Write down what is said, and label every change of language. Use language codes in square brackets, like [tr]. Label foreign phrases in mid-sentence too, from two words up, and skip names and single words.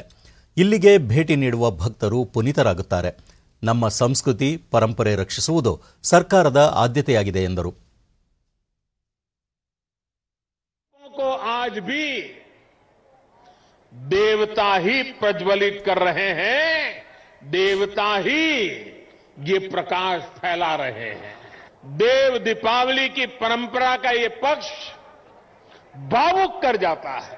[kn] ಇಲ್ಲಿಗೆ ಭೇಟಿ ನೀಡುವ ಭಕ್ತರು ಪುನೀತರಾಗುತ್ತಾರೆ. ನಮ್ಮ ಸಂಸ್ಕೃತಿ ಪರಂಪರೆ ರಕ್ಷಿಸುವುದು ಸರ್ಕಾರದ ಆದ್ಯತೆಯಾಗಿದೆ ಎಂದರು. [hi] आज भी देवता ही प्रज्वलित कर रहे हैं, देवता ही ये प्रकाश फैला रहे हैं. देव दीपावली की परंपरा का ये पक्ष भावुक कर जाता है.